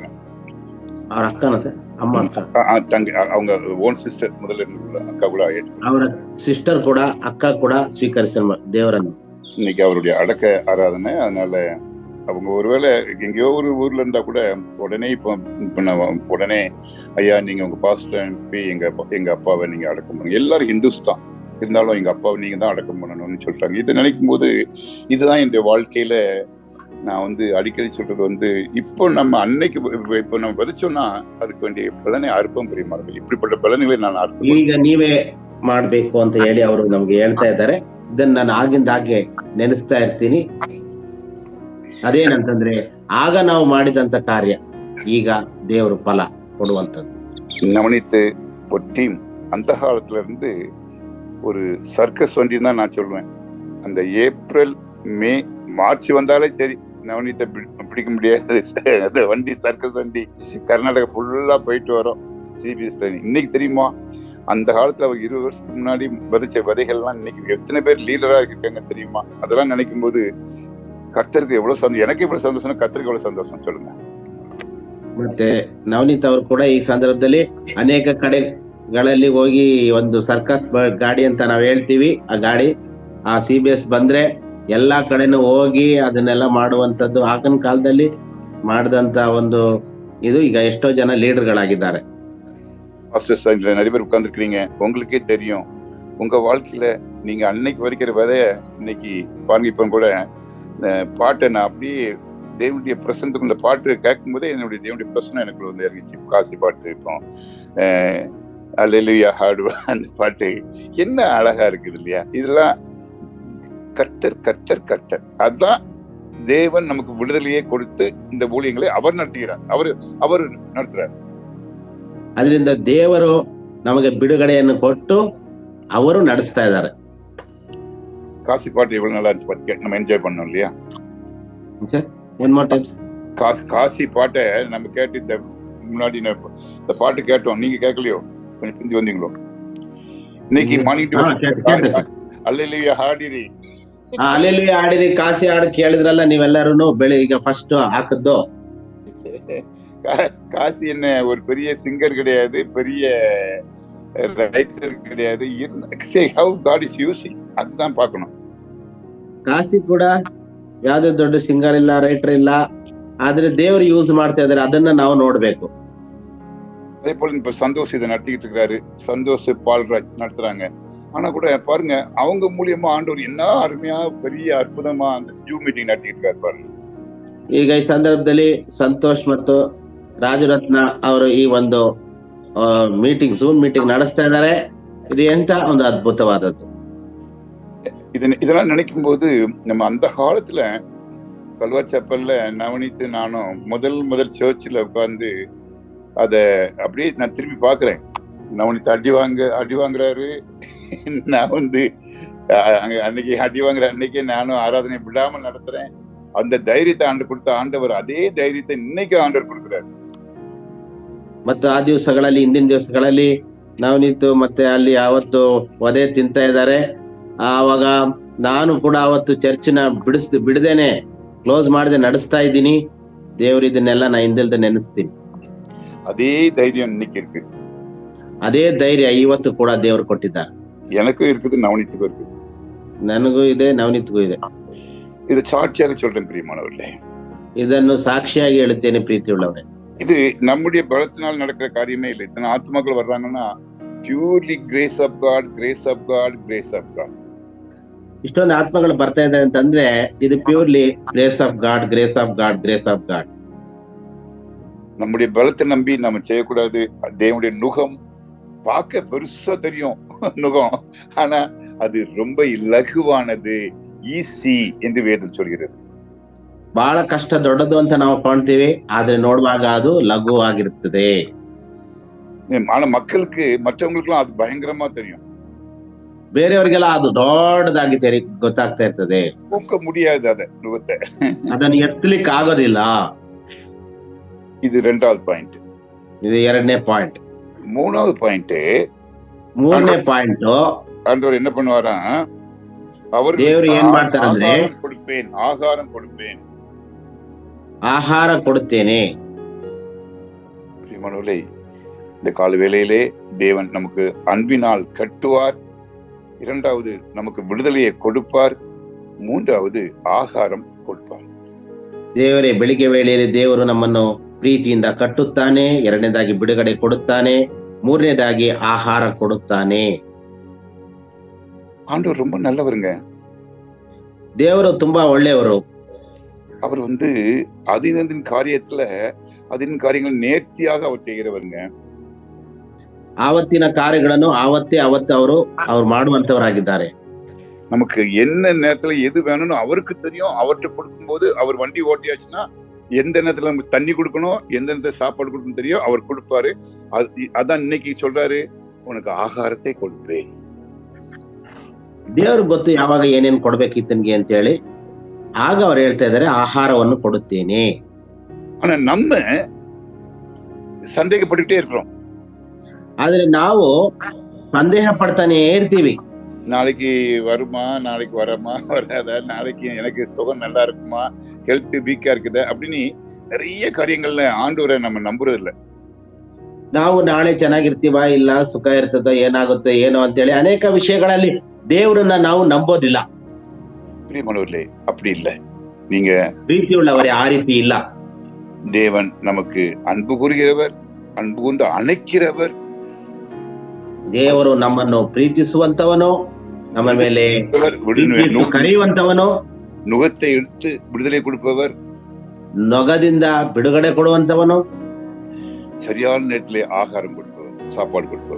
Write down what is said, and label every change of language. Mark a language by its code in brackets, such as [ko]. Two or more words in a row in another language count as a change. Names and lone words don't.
[kn] ಅವ್ರ ಅಕ್ಕನ ಅಮ್ಮ ಅಕ್ಕ ತಂಗಿ, அவங்க [en] own sister [kn] ಮೊದಲ [ta] அக்கா கூட [kn] ಅವರ ಸಿಸ್ಟರ್ ಕೂಡ ಅಕ್ಕ ಕೂಡ ಸ್ವೀಕರಿಸ ದೇವರನ್ನು. [ta] இன்னைக்கு அவருடைய அடக்க ஆராதனை. அதனால அவங்க ஒருவேளை எங்கேயோ ஒரு ஊர்ல இருந்தா கூட உடனே உடனே ஐயா நீங்க உங்க பாஸ்டர் அனுப்பி எங்க அப்பாவை நீங்க அடக்கம் பண்ணுங்க. எல்லாரும் ஹிந்துஸ் தான் இருந்தாலும் எங்க அப்பாவை நீங்க தான் அடக்கம் பண்ணணும்னு சொல்றாங்க. இதை நினைக்கும் போது இதுதான் என்னுடைய வாழ்க்கையில நான் அடிக்கடி சொல்றது இப்போ நம்ம அன்னைக்கு இப்போ நம்ம விதைச்சோம்னா அதுக்கு வேண்டிய பலனை அற்பம் பிரியமார்கள். இப்படிப்பட்ட பலன்களை நான் அர்த்தம் [kn] ಈಗ ನೀವೇ ಮಾಡ್ಬೇಕು ಅಂತ ಹೇಳಿ ಅವರು ನಮ್ಗೆ ಹೇಳ್ತಾ ಇದ್ದಾರೆ. ಇದನ್ನ ನಾನು ಆಗಿಂದ ಹಾಗೆ ನೆನೆಸ್ತಾ ಇರ್ತೀನಿ. ಅದೇನಂತಂದ್ರೆ ಆಗ ನಾವು ಮಾಡಿದಂತ ಕಾರ್ಯ ಈಗ ದೇವರು ಫಲ ಕೊಡುವಂತದ್ದು. [ta] நவனித்து ஒரு டீம் அந்த காலத்துல இருந்து ஒரு சர்க்கஸ் வண்டி தான் நான் சொல்லுவேன். அந்த ஏப்ரல் மே மார்ச் வந்தாலே சரி நவனித்தை பிடிக்க முடியாது. அந்த வண்டி சர்க்கஸ் வண்டி கர்நாடகா ஃபுல்லா போயிட்டு வரும். சிபிஎஸ் ட்ரெயினிங். இன்னைக்கு தெரியுமா, அந்த காலத்துல 20 வருஷத்துக்கு முன்னாடி விதைச்ச விதைகள்லாம் இன்னைக்கு எத்தனை பேர் லீடரா இருக்காங்க தெரியுமா? அதெல்லாம் நினைக்கும் போது கர்த்தருக்கு எவ்வளவு சந்தோஷம், எனக்கு எவ்வளவு சந்தோஷம், கர்த்தருக்கு எவ்வளவு சந்தோஷம் சொல்லுங்க. [kn] ಮತ್ತೆ ನವನೀತ್ ಅವರು ಕೂಡ ಈ ಸಂದರ್ಭದಲ್ಲಿ ಅನೇಕ ಕಡೆಗಳಲ್ಲಿ ಹೋಗಿ ಒಂದು ಸರ್ಕಸ್ ಗಾಡಿ ಅಂತ ನಾವ್ ಹೇಳ್ತೀವಿ. ಆ ಗಾಡಿ ಆ CBS ಬಂದ್ರೆ ಎಲ್ಲಾ ಕಡೆನೂ ಹೋಗಿ ಅದನ್ನೆಲ್ಲ ಮಾಡುವಂತದ್ದು ಆಗಿನ ಕಾಲದಲ್ಲಿ ಮಾಡಿದಂತ ಒಂದು ಇದು. ಈಗ ಎಷ್ಟೋ ಜನ ಲೀಡರ್ಗಳಾಗಿದ್ದಾರೆ. [ta] நிறைய பேர் உட்கார்ந்துருக்கீங்க. உங்களுக்கே தெரியும் உங்க வாழ்க்கையில நீங்க அன்னைக்கு வரைக்கிற விதைய இன்னைக்கு பாருங்க. இப்ப கூட பாட்டை நான் அப்படியே தேவனுடைய பிரசனத்துக்கு இந்த பாட்டு கேட்கும் போதே என்னுடைய தேவனுடைய பிரசனம் எனக்கு இறங்கிச்சு. காசி பாட்டு இப்போ அல்லேலூயா ஹாடுவா அந்த பாட்டு என்ன அழகா இருக்குது இல்லையா? இதெல்லாம் கர்த்தர் கர்த்தர் கர்த்தர். அதான் தேவன் நமக்கு விடுதலையே கொடுத்து இந்த ஊழியங்களை அவர் நடத்துகிறார். அவர் நடத்துறார். [kn] ಅದರಿಂದ ದೇವರು ನಮಗೆ ಬಿಡುಗಡೆಯನ್ನು ಕೊಟ್ಟು ಅವರು ನಡೆಸ್ತಾ ಇದ್ದಾರೆ. [ta] காசி பாட்டு எவ்வளவு நல்லா இருந்துச்சு பாட்டு, நம்ம என்ஜாய் பண்ணோம் இல்லையா? காசி பாட்டை நம்ம கேட்டு இந்த முன்னாடி இந்த பாட்டு கேட்டோம். நீங்க கேட்கலையோ? கொஞ்சம் பிந்தி வந்தீங்களோ? இன்னைக்கு மார்னிங் அல்லேலூயா ಹಾಡಿರಿ. [kn] ಅಲ್ಲೆಲ್ಲಿ ಆಡಿರಿ, ಕಾಸಿ ಹಾಡು ಕೇಳಿದ್ರಲ್ಲ ನೀವೆಲ್ಲರೂ. ಬೆಳಿಗ್ಗೆ ಫಸ್ಟ್ ಹಾಕದ್ದು. [ta] காசி என்ன ஒரு பெரிய சிங்கர் கிடையாது, பெரிய ரைட்டர் கிடையாது. [en] how God is using [ta] அதுதான் பார்க்கணும். [kn] ಕಾಸಿ ಕೂಡ ಯಾವ್ದೇ ದೊಡ್ಡ ಸಿಂಗರ್ ಇಲ್ಲ, ರೈಟರ್ ಇಲ್ಲ. ಆದ್ರೆ ದೇವರು ಯೂಸ್ ಮಾಡ್ತಾ ಇದಾರೆ, ಅದನ್ನ ನಾವು ನೋಡ್ಬೇಕು. [ta] அதே போல இப்ப சந்தோஷ் இதை நடத்திக்கிட்டு இருக்கிறாரு. சந்தோஷ் பால்ராஜ் நடத்துறாங்க. ஆனா கூட பாருங்க அவங்க மூலியமா ஆண்டவர் என்ன அருமையா பெரிய அற்புதமா அந்த ஜூம் மீட்டிங் நடத்திட்டு இருக்காரு பாருங்க. [kn] ಈಗ ಈ ಸಂದರ್ಭದಲ್ಲಿ ಸಂತೋಷ್ ಮತ್ತು ರಾಜರತ್ನ ಅವರು ಈ ಒಂದು ಝೂಮ್ ಮೀಟಿಂಗ್ ನಡೆಸ್ತಾ ಇದ್ದಾರೆ. ಇದು ಎಂತ ಒಂದು ಅದ್ಭುತವಾದದ್ದು. [ta] இதெல்லாம் நினைக்கும் போது நம்ம அந்த காலத்துல கல்வார் சப்பல்ல நவனித்து நானும் முதல் சர்ச்சில் உட்கார்ந்து அத அப்படியே நான் திரும்பி பாக்குறேன். நவனித்து அடி வாங்குறாரு. நான் அன்னைக்கு அடி வாங்குற அன்னைக்கே நானும் ஆராதனை விடாமல் நடத்துறேன். அந்த தைரியத்தை கொடுத்த ஆண்டவர் அதே தைரியத்தை இன்னைக்கு ஆண்டவர் கொடுக்கிறார். [kn] ಮತ್ತು ಆ ದಿವಸಗಳಲ್ಲಿ, ಹಿಂದಿನ ದಿವಸಗಳಲ್ಲಿ ನವನೀತು ಮತ್ತೆ ಅಲ್ಲಿ ಅವತ್ತು ಒದೆ ತಿಂತಾ ಇದ್ದಾರೆ. ಆವಾಗ ನಾನು ಕೂಡ ಅವತ್ತು ಚರ್ಚಿನ ಬಿಡದೇನೆ ಕ್ಲೋಸ್ ಮಾಡದೆ ನಡೆಸ್ತಾ ಇದ್ದೀನಿ. ದೇವ್ರು ಇದನ್ನೆಲ್ಲ ನಾ ಹಿಂದಿಲ್ದೆ ನೆನೆಸ್ತೀನಿ. [ta] அதே தைரியம் இன்னைக்கு இருக்கு. [kn] ಅದೇ ಧೈರ್ಯ ಇವತ್ತು ಕೂಡ ದೇವ್ರು ಕೊಟ್ಟಿದ್ದಾರೆ. [ta] எனக்கும் இருக்குது, நவனித்துக்கும் இருக்குது. [kn] ನನಗೂ ಇದೆ, ನವನೀತ್ಗೂ ಇದೆ. [ta] இது சாட்சியாக சொல்றேன் பிரியமானவர்களே. [kn] ಇದನ್ನು ಸಾಕ್ಷಿಯಾಗಿ ಹೇಳುತ್ತೇನೆ ಪ್ರೀತಿಯುಳ್ಳವರೇ. [ta] இது நம்முடைய பலத்தினால் நடக்கிற காரியமே இல்லை. இத்தனை ஆத்மாக்கள் வர்றாங்கன்னா [en] purely grace of God, grace of God, grace of God. [kn] ಇಷ್ಟೊಂದು ಆತ್ಮಗಳು ಬರ್ತಾ ಇದೆ ಅಂತಂದ್ರೆ ಇದು [en] purely grace of God, grace of God, grace of God. [ta] நம்முடைய பலத்தை நம்பி நம்ம செய்யக்கூடாது. தேவனுடைய நுகம் பார்க்க பெருசா தெரியும் நுகம், ஆனா அது ரொம்ப இலகுவானது, ஈஸி என்று வேதம் சொல்கிறது. [kn] ಬಹಳ ಕಷ್ಟ ದೊಡ್ಡದು ಅಂತ ನಾವು ಕಾಣ್ತೀವಿ, ಆದ್ರೆ ನೋಡುವಾಗ ಅದು ಲಘುವಾಗಿರ್ತದೆ. [ta] ஆனா மக்களுக்கு மற்றவங்களுக்குலாம் அது பயங்கரமா தெரியும். [kn] ಬೇರೆಯವರಿಗೆಲ್ಲ ಅದು ದೊಡ್ಡದಾಗಿ ಗೊತ್ತಾಗ್ತಾ ಇರ್ತದೆ. [ta] தூக்க முடியாது அத நுகத்தை. [kn] ಅದನ್ನು ಎತ್ತಲಿಕ್ಕೆ ಆಗೋದಿಲ್ಲ. [ta] இது 2வது பாயிண்ட். [kn] ಇದು 2ನೇ ಪಾಯಿಂಟ್. [ta] 3வது பாயிண்ட், [kn] 3ನೇ ಪಾಯಿಂಟ್, [ta] ஆண்டவர் என்ன பண்ணுவாரா, [kn] ದೇವರು ಏನ್ ಮಾಡ್ತಾರಂದ್ರೆ [ta] ஆகாரம் கொடுப்பேன். ஆகார கொடுத்தேனே. பிரியமானவர்களே, இந்த கால வேளையிலே தேவன் நமக்கு அன்பினால் கட்டுவார், 2வது நமக்கு விடுதலையை கொடுப்பார், 3வது ஆகாரம் கொடுப்பார். [kn] ದೇವರೇ ಬೆಳಿಗ್ಗೆ ವೇಳೆಯಲ್ಲಿ ದೇವರು ನಮ್ಮನ್ನು ಪ್ರೀತಿಯಿಂದ ಕಟ್ಟುತ್ತಾನೆ, 2ನೇದಾಗಿ ಬಿಡುಗಡೆ ಕೊಡುತ್ತಾನೆ, 3ನೇದಾಗಿ ಆಹಾರ ಕೊಡುತ್ತಾನೆ. [ta] ஆண்டவர் ரொம்ப நல்லவருங்க. [kn] ದೇವರು ತುಂಬಾ ಒಳ್ಳೆಯವರು. [ta] அவர் அதின் காரியத்துல அதின் காரியங்கள் நேர்த்தியாக அவர் செய்கிறவருங்க. [kn] ಆವತ್ತಿನ ಕಾರ್ಯಗಳನ್ನು ಅವತ್ತೇ ಅವರು ಮಾಡುವಂತವರಾಗಿದ್ದಾರೆ. [ta] நமக்கு என்ன நேரத்துல எது வேணும்னு அவருக்கு தெரியும். அவர்கிட்ட கொடுக்கும்போது, அவர் வண்டி ஓட்டியாச்சுன்னா எந்த நேரத்துல நமக்கு தண்ணி கொடுக்கணும், எந்த நேரத்துல சாப்பாடு கொடுக்கணும் தெரியும், அவர் கொடுப்பாரு. அதான் இன்னைக்கு சொல்றாரு, உனக்கு ஆகாரத்தை கொடுப்பேன். [kn] ದೇವ್ರಿಗೆ ಗೊತ್ತು ಯಾವಾಗ ಏನೇನು ಕೊಡ್ಬೇಕಿತ್ತನ್ಗೆ ಅಂತ ಹೇಳಿ. ಆಗ ಅವ್ರು ಹೇಳ್ತಾ ಇದ್ದಾರೆ, ಆಹಾರವನ್ನು ಕೊಡುತ್ತೇನೆ. [ta] ஆனா நம்ம சந்தேகப்பட்டுட்டே இருக்கிறோம். [kn] ಆದ್ರೆ ನಾವು ಸಂದೇಹ ಪಡ್ತಾನೆ ಇರ್ತೀವಿ. [ta] நாளைக்கு வருமா, நாளைக்கு வரமா, வராதா, நாளைக்கு எனக்கு சுகம் நல்லா இருக்குமா, ஹெல்த் வீக்கா இருக்குது அப்படின்னு நிறைய காரியங்கள்ல ஆண்டவரை நம்ம நம்புறது இல்ல. [kn] ನಾವು ನಾಳೆ ಚೆನ್ನಾಗಿರ್ತೀವ, ಇಲ್ಲ ಸುಖ ಇರ್ತದೋ, ಏನಾಗುತ್ತೆ ಏನೋ ಅಂತೇಳಿ ಅನೇಕ ವಿಷಯಗಳಲ್ಲಿ ದೇವರನ್ನ ನಾವು ನಂಬೋದಿಲ್ಲ. [ta] பிரியமானவர்களே, அப்படி இல்லை. நீங்க [kn] ಪ್ರೀತಿಯುಳ್ಳವರೇ, ಆ ರೀತಿ ಇಲ್ಲ. [ta] தேவன் நமக்கு அன்பு கூறுகிறவர், அன்பு கூர்ந்து அணைக்கிறவர். [kn] ದೇವರು ನಮ್ಮನ್ನು ಪ್ರೀತಿಸುವಂತವನು, ನಮ್ಮ ಮೇಲೆ ಕರೆಯುವಂತವನು, [ta] நுகத்தை எடுத்து விடுதலை கொடுப்பவர், [kn] ನೊಗದಿಂದ ಬಿಡುಗಡೆ ಕೊಡುವಂತವನು, [ta] சரியான நேரத்திலே ஆகாரம் கொடுப்பவர், சாப்பாடு கொடுப்பவர்,